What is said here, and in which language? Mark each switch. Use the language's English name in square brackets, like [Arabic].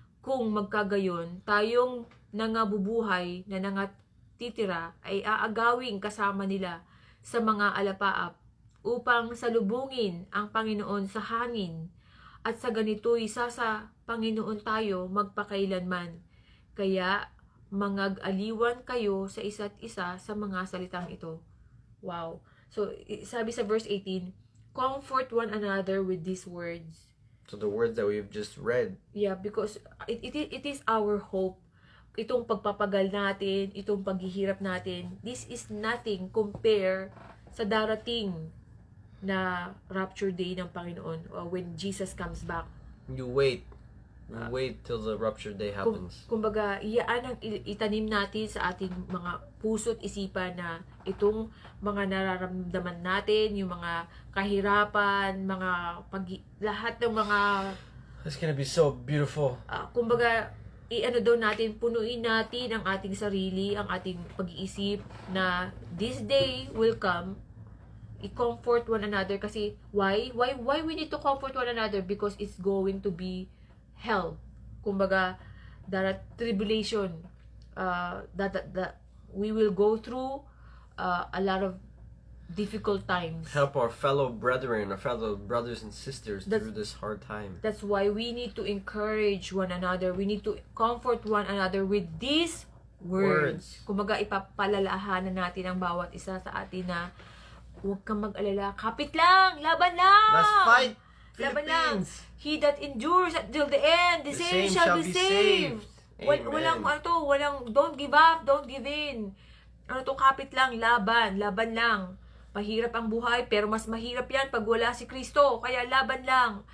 [Filipino] Kung magkagayon, tayong nangabubuhay na nangatitira ay aagawing kasama nila sa mga alapaap upang salubungin ang Panginoon sa hangin. At sa ganito'y sa Panginoon tayo magpakailanman. Kaya mangag-aliwan kayo sa isa't isa sa mga salitang ito. Wow. [English] So, [Filipino] sabi sa [English] verse 18, comfort one another with these words. So the words that we've just read. Yeah, because it is our hope. [Filipino] Itong pagpapagal natin, itong paghihirap natin, [English] this is nothing compare [Filipino] sa darating na rapture day ng Panginoon [English] when Jesus comes back. You wait. Wait till the rapture day happens. [Filipino] Kumbaga, iyaan ang itanim natin sa ating mga puso't isipan na itong mga nararamdaman natin, yung mga kahirapan, lahat ng mga... [English] It's gonna be so beautiful. [Filipino] Kumbaga, punuin natin ang ating sarili, ang ating pag-iisip na [English] this day will come. I-comfort one another [Filipino] kasi [English] why we need to comfort one another? Because it's going to be hell. [Filipino] Kumbaga, [English] tribulation that we will go through a lot of difficult times. Help our fellow brethren, our fellow brothers and sisters through this hard time. That's why we need to encourage one another. We need to comfort one another with these words. [Filipino] Kumbaga, ipapalalahanan natin ang bawat isa sa atin na huwag kang mag-alala. Kapit lang! Laban lang! [English] Let's fight! [Filipino] Laban lang! [English] He that endures until the end, the same shall be saved. [Filipino] Walang, [English] don't give up, don't give in. [Filipino] Kapit lang, laban lang. Mahirap ang buhay, pero mas mahirap yan pag wala si Kristo. Kaya laban lang.